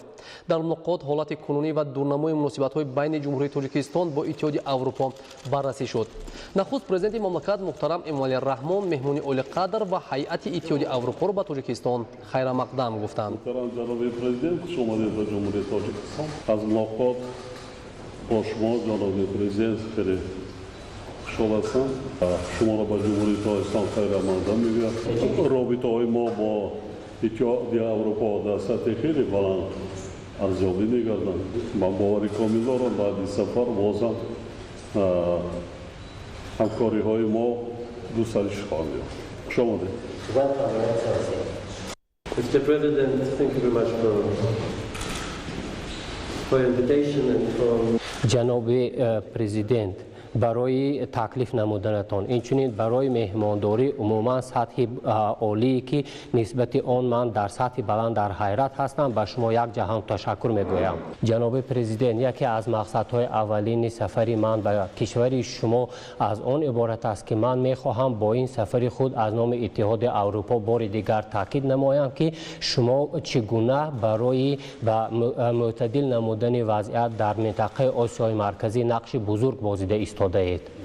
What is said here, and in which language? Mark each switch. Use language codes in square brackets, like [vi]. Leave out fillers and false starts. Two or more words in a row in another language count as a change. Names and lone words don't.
[tg] Дар мулоқот ҳолати кунунӣ ва дурнамои муносибатҳои байни ҷумҳурии Тоҷикистон бо Иттиҳоди Аврупо баррасӣ шуд. Нахуст президенти мамлакат муҳтарам Эмомалӣ Раҳмон меҳмони олиқадр ва ҳайати Иттиҳоди Аврупоро ба Тоҷикистон хайрамақдам гуфтанд. ҷаноби президент, хуш омадед ба ҷумҳурии Тоҷикистон. аз мулоқот [fa] با شما جناب پرزیدنت خیلی خوشحال هستم. شما را به جمهوری تاجیکستان خیلی مقدم میگویم. رابطه های ما با اتحادیه اروپا در سطح خیلی بلند ارزیابی میگردند. من باوری کامل دارم بعد این سفر بازم همکاری های ما گسترش خواهد یافت. خوش آمدید. [en] Mr. President, thank you very much for your invitation and for [fa] جناب پرزیدنت برای تکلیف نمودنتان اینچنین برای مهمانداری عموما سطح عالی که نسبت آن من در سطح بلند در حیرت هستم به شما یک جهان تشکر میگویم. جناب پرزیدنت، یکی از مقصدهای اولین سفر من به کشور شما از آن عبارت است که من میخواهم با این سفر خود از نام اتحاد اروپا بار دیگر تاکید نمایم که شما چگونه برای معتدل نمودن وضعیت در منطقه آسیای مرکزی نقش بزرگ بازیده ایستاده اید.